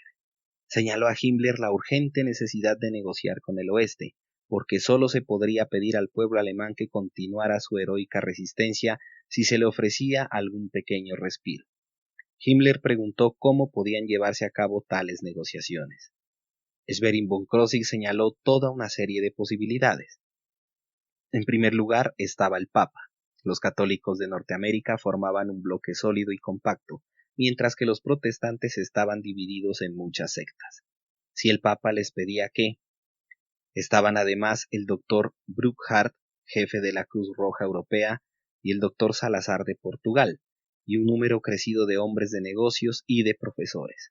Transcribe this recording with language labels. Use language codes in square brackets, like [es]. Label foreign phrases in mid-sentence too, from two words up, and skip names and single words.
[es] Señaló a Himmler la urgente necesidad de negociar con el oeste, porque sólo se podría pedir al pueblo alemán que continuara su heroica resistencia si se le ofrecía algún pequeño respiro. Himmler preguntó cómo podían llevarse a cabo tales negociaciones. Schwerin von Krosigk señaló toda una serie de posibilidades. En primer lugar estaba el Papa. Los católicos de Norteamérica formaban un bloque sólido y compacto, mientras que los protestantes estaban divididos en muchas sectas. Si el Papa les pedía que estaban además el doctor Brookhart, jefe de la Cruz Roja Europea, y el doctor Salazar de Portugal, y un número crecido de hombres de negocios y de profesores.